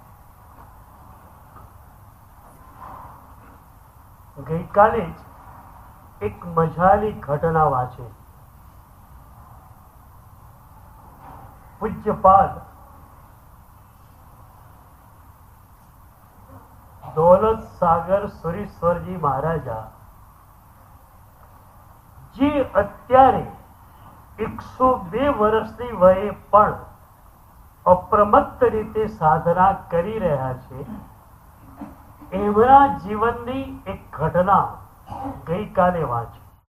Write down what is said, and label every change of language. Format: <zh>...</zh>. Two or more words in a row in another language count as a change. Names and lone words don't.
<gu>ગઈકાલે જ એક મજાની ઘટના વાંચી. પૂજ્યપાદ દौलत सागर सुरेश्वरजी महाराजा જે અત્યારે 102 વર્ષની વયે પણ અપ્રમત્ત રીતે સાધના કરી રહ્યા છે, એમના જીવનની એક ઘટના ગઈકાલે વાંચી.</gu>